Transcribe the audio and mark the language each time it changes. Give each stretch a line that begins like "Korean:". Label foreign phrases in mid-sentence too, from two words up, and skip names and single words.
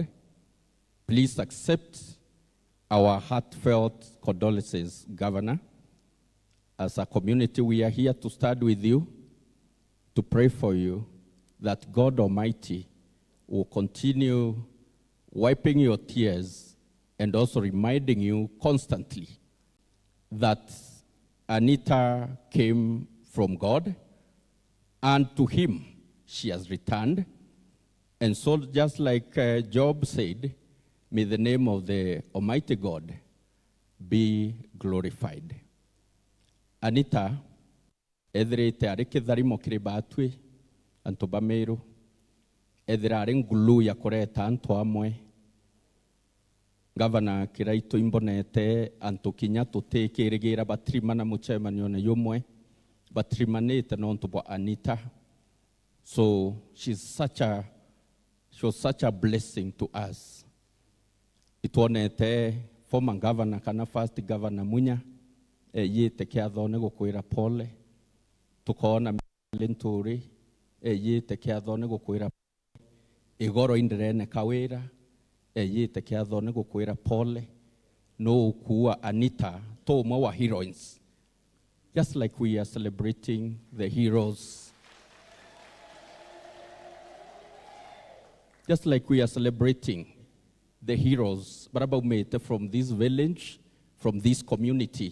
English: Please accept our heartfelt condolences, Governor, As a community, we are here to stand with you, to pray for you, that God Almighty will continue wiping your tears and also reminding you constantly that Anita came from God, and to him she has returned. And so just like Job said, may the name of the Almighty God be glorified.
Meru: Anita, etherete arĩ kĩtharimo kĩrĩ batwi antu bameru, ethera arĩ ngulu ya kũreta antu amwe. Gavana Kiraitu imbonete antu kinya tũtĩkĩrĩgĩra batrimana mũcemanio na yumwe, batrimanĩte nontu bwa Anita.
English: So she was such a blessing to us.
Meru: Ituonete
English: former governor
Meru: kana
English: first governor
Meru: Munya yite kiathone gukwira pole, tukona Linturi yite kiathone gukwira igoro indirene kawira yite kiathone gukwira pole no kuwa Anita to mwa heroines,
English: just like we are celebrating the heroes, just like we are celebrating the heroes barabaume from this village, from this community.